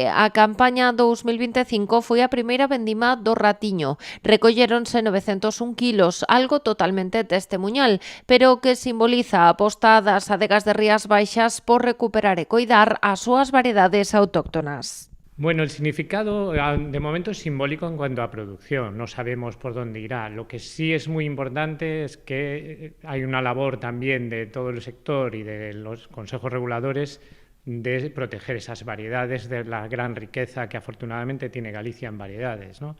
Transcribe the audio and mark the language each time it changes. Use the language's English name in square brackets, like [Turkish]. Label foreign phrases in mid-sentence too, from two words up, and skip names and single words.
[Galician] A campaña 2025 foi a primeira vendima do Ratiño. Recolléronse 901 kilos, algo totalmente testemuñal, pero que simboliza a aposta das adegas de Rías Baixas por recuperar e coidar as súas variedades autóctonas. [Spanish] Bueno, el significado de momento es simbólico en cuanto a producción, no sabemos por dónde irá. Lo que sí es muy importante es que hay una labor también de todo el sector y de los consejos reguladores de proteger esas variedades de la gran riqueza que afortunadamente tiene Galicia en variedades, ¿no?